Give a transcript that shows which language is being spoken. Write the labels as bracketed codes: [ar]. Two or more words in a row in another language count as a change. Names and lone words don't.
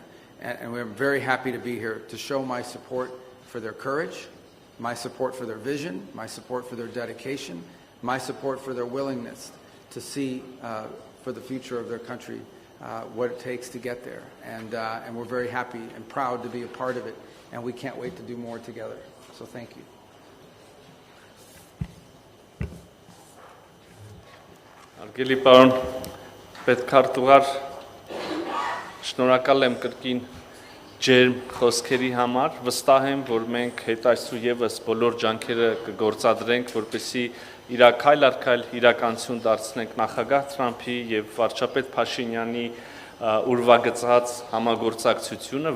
[en] And we're very happy to be here to show my support for their courage, my support for their vision, my support for their dedication, my support for their willingness to see for the future of their country what it takes to get there. And we're very happy and proud to be a part of it, and we can't wait to do more together. So thank you. [hy] Արգելի պարոն պետքարտուղար, շնորհակալ եմ կրկին ջերմ խոսքերի համար, վստահ եմ, որ մենք հետ այսու եւս բոլոր ջանքերը կգործադրենք, որպեսզի քայլ առ քայլ իրականություն դարձնենք նախագահ Թրամփի եւ վարչապետ Փաշինյանի ուրվագծած համագործակցությունը,